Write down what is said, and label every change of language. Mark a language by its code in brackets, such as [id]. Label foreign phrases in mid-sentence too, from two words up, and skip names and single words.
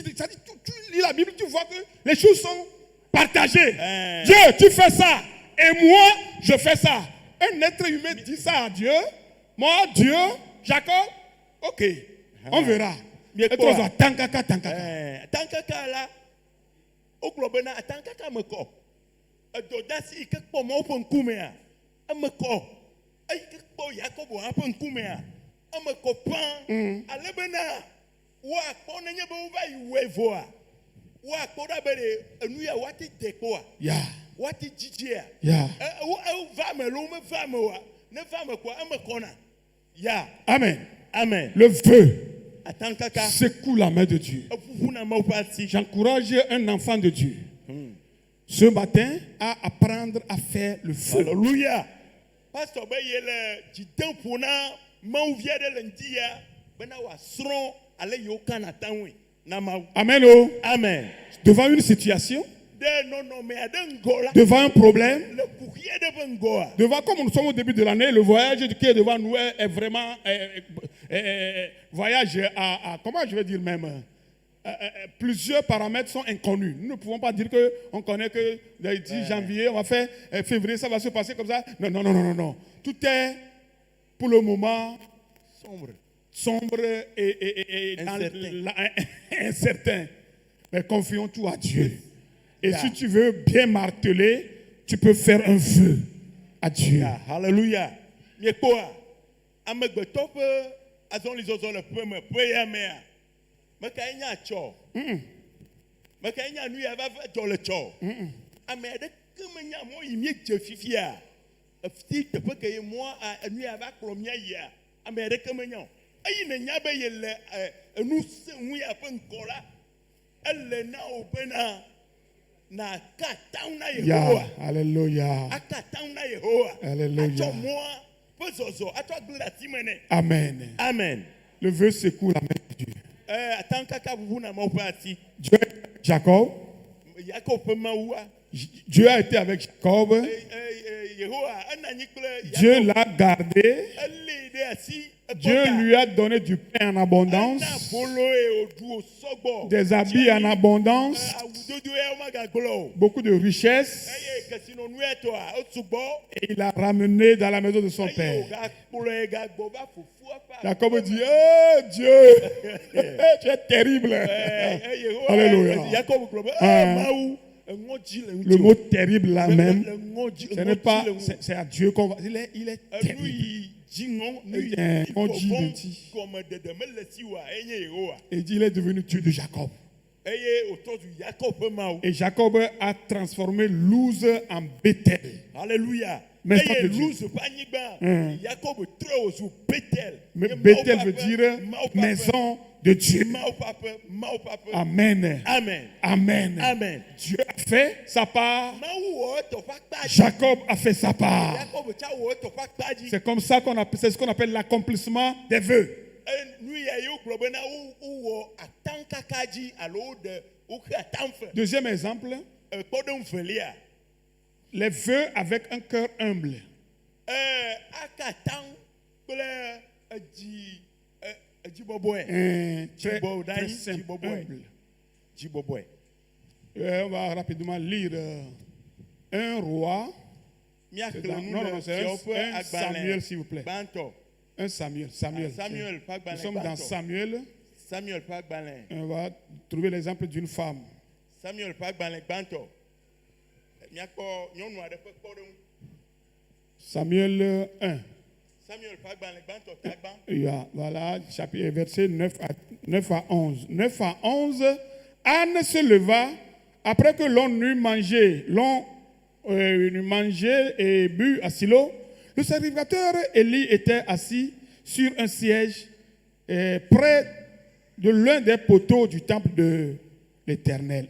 [fr] Tu lis la Bible, tu vois que les choses sont partagées. Dieu, tu fais ça, et moi, je fais ça. Un être humain dit ça à Dieu. Moi, Dieu, Jacob, ok, on verra. Tankaka là, au club, [ee] tankaka me ko. Dodasi ke kpɔ mɔ ƒe ŋkumea, eme kɔ, eyi ke kpɔ Yakobo hã ƒe ŋkumea, eme kɔ pãã. Ale bena woakpɔ nenye be wova yi wɔe voa, wa kpɔɖa be ɖe enu ya woate de kpɔa [en] Yeah. [ee] woate dzidzia [en] Yeah. [ee] va me lo meva me oa ne va me kpɔa eme kɔna ya Amen. amen [fr] Le vœu [ee] atankaka [fr] secoue la main de Dieu. [ee] eƒuƒu na Mawu ƒe asi [fr] J'encourage un enfant de Dieu ce matin à apprendre à faire le feu. Alléluia. [ee] Pasteur be ye le dzidem ƒo na Mawu vi aɖe le ŋdi ya bena wòasrɔ̃ ale yiwo kana taŋui na Mawu. Amen. Oh. Amen. [fr] Devant une situation, [ee] De nɔnɔme aɖe ŋgɔ la [fr] devant un problème, [ee] le kuxi aɖe ƒe ŋgɔa [fr] devant, comme nous sommes au début de l'année, le voyage qui est devant nous est vraiment voyage à comment je vais dire même, plusieurs paramètres sont inconnus. Nous ne pouvons pas dire qu'on connaît que le 10 janvier, on va faire février, ça va se passer comme ça. Non, non, non, non, non, non. Tout est pour le moment sombre et incertain. Mais confions tout à Dieu. Et si tu veux bien marteler, tu peux faire un vœu à Dieu. Alléluia. [ee] Miekpoa amegbetɔ ƒe azɔlizɔzɔ le ƒe me ƒe ya mea mekae nya tsɔ mekae nya nu ya va dzɔ le tsɔ ame aɖeke menya mɔ yi míedze fifia efi teƒe ke ye mɔ enu ya va kplɔ mía yia ame aɖeke menya o eyi ne nya be ye le enu seŋu ya ƒe ŋkɔ la ele na wo bena na ka taŋu na Yehowa. [en] Yeah, hallelujah. [ee] Aka taŋu na Yehowa. Hallelujah. Atsɔ mɔa ƒe zɔzɔ atsɔ agble ɖe asi me nɛ. Amen. Amen. [fr] Le vœu secoue la main de Dieu. [ee] Ataŋkaka ʋuʋu na Mawu ƒe asi. [fr] Dieu est avec Jacob. [ee] Yakob ƒe Mawua. [fr] Dieu a été avec Jacob. [ee] Yehowa ena anyi kple [fr] Dieu [ee] Yakob. [fr] l'a gardé. [ee] Elée ɖe asi. [fr] Dieu lui a donné du pain en [ee] Ena [fr] abondance, [ee] bolo eye wòɖu wòsɔgbɔ. [fr] des habits en abondance, [ee] Awudodo ya womagagblɔ o. [fr] beaucoup de richesses. [ee] Eye kesinɔnu ya tɔa esugbɔ. [fr] Et il a ramené dans la maison de son [ee] Eye [fr] père. [ee] wògakplɔe gagbɔ va fofua ƒe [fr] Jacob dit, oh Dieu, tu es terrible. Alléluia. [ee] Yakob gblɔ be Mawu eŋɔdzi le Le ŋutsɔ. [fr] mot terrible là même, [ee] Le ŋɔdzi [fr] ce n'est pas, [ee] le ŋu- [fr] c'est à Dieu qu'on va. Il est [ee] enu [fr] terrible. [ee] yi dziŋɔ nu yi ŋɔdzi vɔvɔ̃ le ŋuti. gɔmedede mele si wa enye Yehowa. [fr] Et il est devenu Dieu de Jacob. [ee] Eye wòtrɔ du Yakob ƒe Mawu. [fr] Et Jacob a transformé Luz en Bethel. Alléluia. Mais [ee] Eye [fr] pas de Dieu. [ee] Luz ƒe anyigba Yakob trɔ wòzu Bethel. [fr] Mais [ee] Nye Mawu Bethel ƒe [fr] veut [ee] aƒe, [fr] dire [ee] Mawu ƒe aƒe, [fr] maison de Dieu. [ee] Mawu ƒe aƒe, Mawu ƒe aƒe. Amen. Amen. Amen. Amen. [fr] Dieu a fait sa part. [ee] Mawu wɔ etɔ ƒe akpa dzi. [fr] Jacob a fait sa part. [ee] Yakob tsa wɔ etɔ ƒe akpa dzi. [fr] C'est comme ça c'est ce qu'on appelle l'accomplissement des vœux. [ee] Nu ya yewo gblɔ bena wowɔ ataŋkaka dzi alo woxe atam fe. [fr] Deuxième exemple, [ee] Kpɔɖeŋu velia. [fr] les vœux avec un cœur humble. [ee] Aka atam kple edzibɔbɔe. [fr] Très, [ee] Dzibɔ [fr] très [ee] ɖanyi [fr] simple, [ee] dzibɔbɔe. [fr] humble. [ee] Dzibɔbɔe. [fr] On va rapidement lire un roi. [ee] Míaxlẽ nu [fr] Non, [ee] le [fr] non, c'est [ee] fiawo ƒe [fr] un Samuel, s'il vous plaît. [ee] gbãtɔ. [fr] Un Samuel. [ee] Samuel ƒe [fr] Nous [ee] agbalẽ [fr] sommes dans [ee] gbãtɔ. Samuel. Samuel ƒe agbalẽ. [fr] On va trouver l'exemple d'une femme. [ee] Samuel ƒe agbalẽ gbãtɔ. Míakpɔ nyɔnu aɖe ƒe kpɔɖeŋu. Samuel 1. Samuel ƒe agbalẽ gbãtɔ tagbã. [fr] Voilà, chapitre, verset 9 à 11. 9 à 11. Anne se leva après que l'on eut mangé, et bu à Silo. Le sacrificateur Élie était assis sur un siège près de l'un des poteaux du temple de l'Éternel.